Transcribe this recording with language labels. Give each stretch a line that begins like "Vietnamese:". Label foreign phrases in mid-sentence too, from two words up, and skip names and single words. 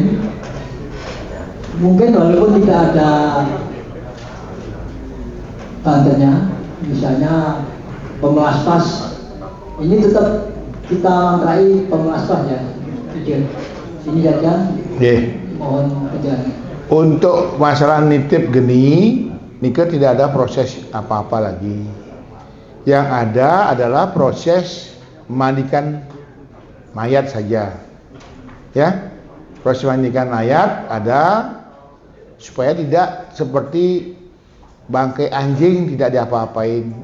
Indonesian: Mungkin walaupun tidak ada tandanya, misalnya pemelaspas, ini tetap kita mantrai pemelaspas ya. Ini saja. Mohon kerjaan. Untuk masalah nitip geni, Nika tidak ada proses apa-apa lagi. Yang ada adalah proses memandikan mayat saja. Ya, proses memandikan mayat ada supaya tidak seperti bangkai anjing tidak diapa-apain.